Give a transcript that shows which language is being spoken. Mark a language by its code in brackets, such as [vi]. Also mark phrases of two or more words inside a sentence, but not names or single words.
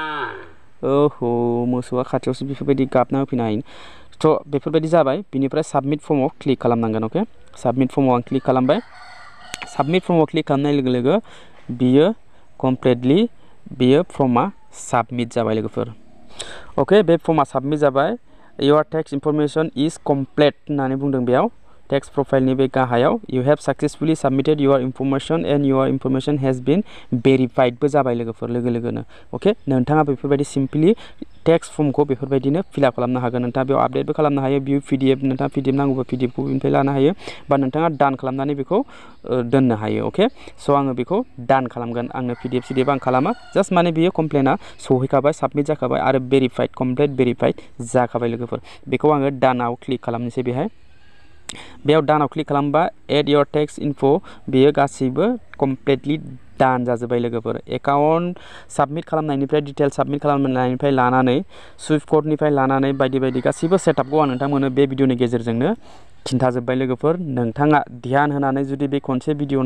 [brx] ओहो मोसौआ खाथियावसो बेफोरबायदि गाबना होफैनो हायो थ' बेफोरबायदि जाबाय बिनिफ्राय [en] submit form [brx] क्लिक खालामनांगोन अके [en] submit form [brx] आं क्लिक खालामबाय [en] submit form [brx] क्लिक खालामनाय लोगो लोगो बियो कमप्लिटलि बियो फर्मा साबमिट जाबाय लोगोफोर अके बे फर्मा साबमिट जाबाय [en] your tax information is complete [brx] होननानै बुंदों बेयाव [en] tax profile [brx] बे गाहायाव [en] you have successfully submitted your information and your information has been verified [brx] जाबाय लोगोफोर लोगो लोगोनो अके नोंथाङा बेफोरबायदि सिम्पलि [en] tax form [brx] बेफोरबायदिनो फिलआप खालामनो हागोन नोंथाङा बेयाव आपडेटबो खालामनो हायो [en] view PDF [brx] नोंथाङा पिडिएफ नांगौबा पिडिएफखौ बेनिफ्राय लानो हायो बा नोंथाङा डान खालामनानै बेखौ दोननो हायो अके स' आङो बेखौ डान खालामगोन आंनो पिडिएफ सिडिएफ आं खालामा जास्ट माने बियो कमप्लेना सहैखाबाय साबमिट जाखाबाय आरो भेरिफाइड कमप्लिट भेरिफाइड जाखाबाय लोगोफोर बेखौ आङो डानाव क्लिक खालामनोसै बेहाय बेयाव डानाव क्लिक खालामबा [en] add your tax info' [brx] बेयो गासैबो कमप्लिटलि डान जाजोब्बाय लोगोफोर एकाउन्ट साबमिट खालामनायनिफ्राय डिटेल साबमिट खालामनायनिफ्राय लानानै सुइफ्ट क'डनिफ्राय लानानै बायदि बायदि गासैबो सेटआपखौ आं नोंथांमोननो बे भिडिअनि गेजेरजोंनो खिन्थाजोब्बाय लोगोफोर नोंथाङा ध्यान होनानै जुदि बे खनसे भिडिअ